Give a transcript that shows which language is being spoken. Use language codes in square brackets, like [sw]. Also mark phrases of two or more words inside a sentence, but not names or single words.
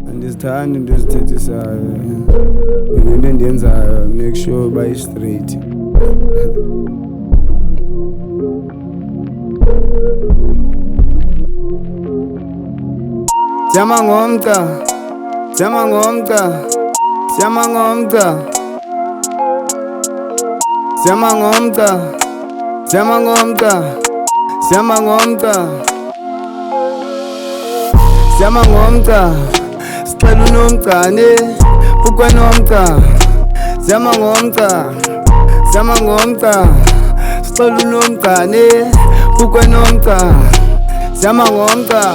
[xh] Andizithandi into ezithethisayo. Into endiyenzayo [en] make sure [xh] uba straight. Jama ngomqa, jama ngomqa, jama ngomqa, jama ngomqa, jama ngomqa, jama ngomqa, jama ngomqa, sicela unomqane, ukwenomqa, jama ngomqa, jama ngomqa, sicela unomqane, ukwenomqa, jama ngomqa.